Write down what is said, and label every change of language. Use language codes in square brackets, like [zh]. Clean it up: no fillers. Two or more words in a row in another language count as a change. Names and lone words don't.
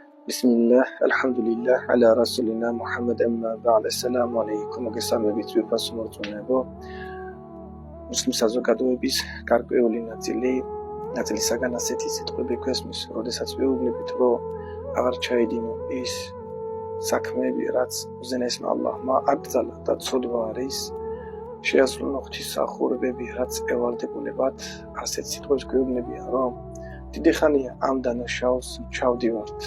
[ar] بسم الله، الحمد لله، على رسولنا محمد أما بعد. السلام عليكم. [ka] მოგესალმებით ვიფას მორწმუნეებო. მუსლიმ საზოგადოების გარკვეული ნაწილისაგან ასეთი სიტყვები გვესმის, როდესაც ვეუბნებით, რომ აღარ ჩაედინო ის საქმეები, რაც უზენაესმა ალლაჰმა აკრძალა და ცოდვა არის, შეასრულო ღვთისმსახურებები, რაც ევალდებოდებათ, ასეთ სიტყვებს გვეუბნებიან, რომ დიდი ხანია ამ დანაშაულს ჩავდივართ.